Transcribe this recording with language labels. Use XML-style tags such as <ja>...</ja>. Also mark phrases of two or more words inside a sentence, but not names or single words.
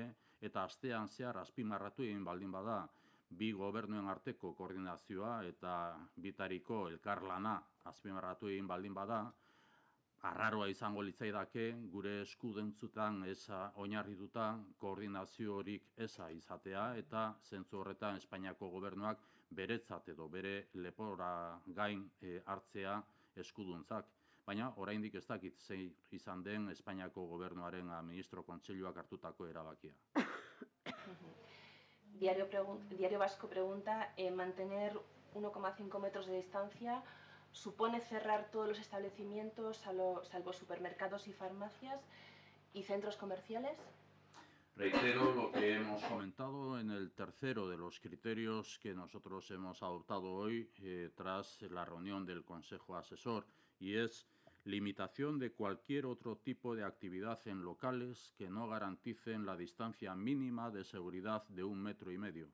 <eu>eta astean zehar azpimarratu egin baldin bada, bi gobernuen arteko koordinazioa eta bitariko elkarlana azpimarratu egin baldin bada, arraroa izango litzaidake gure eskudentzutan eza oinarrituta koordinaziorik eza izatea eta zentzu horretan Espainiako gobernuak beretzat edo bere lepora gain hartzea eskuduntzak. Baina oraindik ez dakit zein izan den Espainiako gobernuaren ministro kontseiluak hartutako erabakia.</eu> <es>Diario Vasco pregunta, ¿mantener 1,5 metros de distancia supone cerrar todos los establecimientos, salvo supermercados y farmacias y centros comerciales? Reitero lo que hemos comentado en el tercero de los criterios que nosotros hemos adoptado hoy tras la reunión del Consejo Asesor, y es limitación de cualquier otro tipo de actividad en locales que no garanticen la distancia mínima de seguridad de 1,5 metros.</es>